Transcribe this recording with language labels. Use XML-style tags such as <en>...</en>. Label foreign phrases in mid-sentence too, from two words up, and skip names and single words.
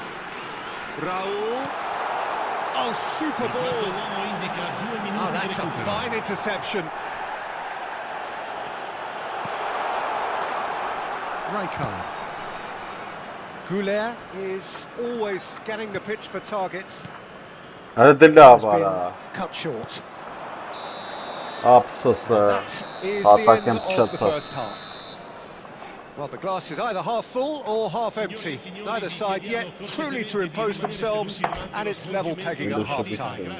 <en>Raul. Oh, super ball. Oh, that's a fine interception. Rijkaard. Güler is always scanning the pitch for targets.</en> <hy>Արա դե լավ</hy> <en>Has</en> <hy>արա։</hy> <en>been cut short.</en> <hy>Ափսոսը։</hy> <en>That is the end Atakem of the Chelsea. first half. Well, the glass is either half full or half empty. Neither side yet truly to impose themselves, and it's level pegging at half-time.</en>